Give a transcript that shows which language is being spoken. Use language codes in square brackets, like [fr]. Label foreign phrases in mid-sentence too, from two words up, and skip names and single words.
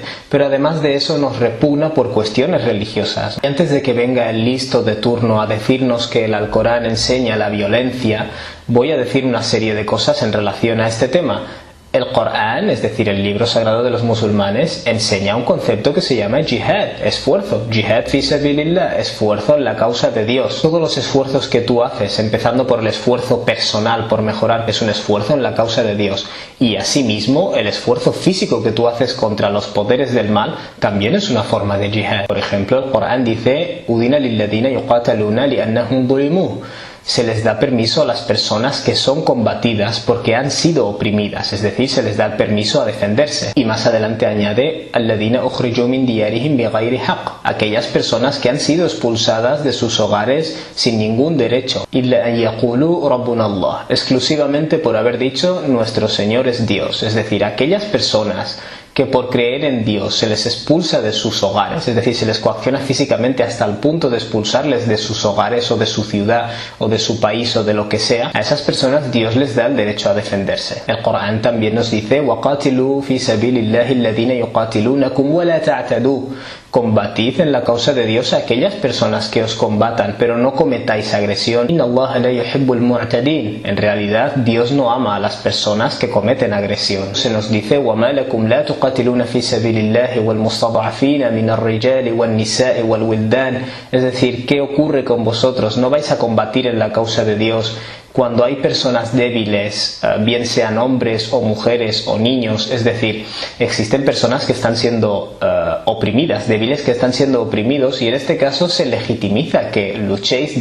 [es] Pero además de eso nos repugna por cuestiones religiosas. Y antes de que venga el listo de turno a decirnos que el Alcorán enseña la violencia, voy a decir una serie de cosas en relación a este tema. El Corán, es decir, el libro sagrado de los musulmanes, enseña un concepto que se llama jihad, esfuerzo, [ar] جهاد في سبيل الله, [es] esfuerzo en la causa de Dios. Todos los esfuerzos que tú haces, empezando por el esfuerzo personal por mejorar, es un esfuerzo en la causa de Dios. Y asimismo, el esfuerzo físico que tú haces contra los poderes del mal también es una forma de jihad. Por ejemplo, el Corán dice: [ar] أذن للذين يقاتلون لأنهم ظلموا. [es] Se les da permiso a las personas que son combatidas porque han sido oprimidas, es decir, se les da permiso a defenderse. Y más adelante añade: [ar] الذين أخرجوا من ديارهم بغير حق, [es] aquellas personas que han sido expulsadas de sus hogares sin ningún derecho. [ar] إلا أن يقولوا ربنا الله, [es] exclusivamente por haber dicho nuestro Señor es Dios, es decir, aquellas personas que por creer en Dios se les expulsa de sus hogares, es decir, se les coacciona físicamente hasta el punto de expulsarles de sus hogares o de su ciudad o de su país o de lo que sea, a esas personas Dios les da el derecho a defenderse. El Corán también nos dice: [ar] وَقَاتِلُوا فِي سَبِيلِ اللَّهِ الَّذِينَ يُقَاتِلُونَكُمْ وَلَا تَعْتَدُوا. [es] Combatid en la causa de Dios a aquellas personas que os combatan, pero no cometáis agresión. [ar] إن الله لا يحب المعتدين. [es] En realidad, Dios no ama a las personas que cometen agresión. Se nos dice: [ar] وَمَا لَكُمْ لَا تُقَاتِلُونَ فِي سَبِيلِ اللَّهِ وَالْمُسْتَضْعَفِينَ مِنَ الرِّجَالِ وَالنِّسَاءِ وَالْوِلْدَانِ. [es] Es decir, ¿qué ocurre con vosotros? ¿No vais a combatir en la causa de Dios cuando hay personas débiles, bien sean hombres o mujeres o niños? Es decir, existen personas que están siendo oprimidas, débiles que están siendo oprimidos, y en este caso se legitimiza que luchéis.